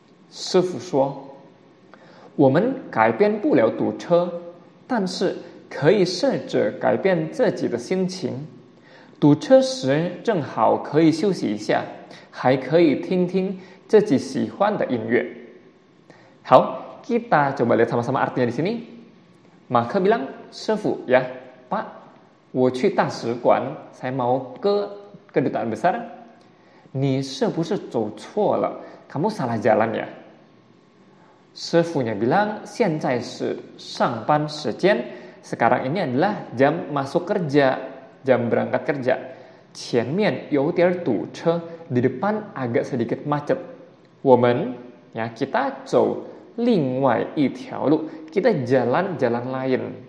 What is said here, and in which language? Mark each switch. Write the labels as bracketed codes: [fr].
[zh] 师傅说：“我们改变不了堵车，但是可以试着改变自己的心情。堵车时正好可以休息一下，还可以听听自己喜欢的音乐。” [id] Hao, kita coba lihat sama-sama artinya di sini. Maka bilang, 师傅, ya, Pak, [zh] 我去大使馆, [id] saya mau ke kedutaan besar. [zh] 你是不是走错了? [id] Kamu salah jalan ya? Sefunya bilang, [zh] 现在是上班时间. [id] Sekarang ini adalah jam masuk kerja, jam berangkat kerja. [zh] 前面有点堵车, [id] di depan agak sedikit macet. [zh] 我们, [id] ya, kita [zh] 走另外一条路, [id] kita jalan-jalan lain.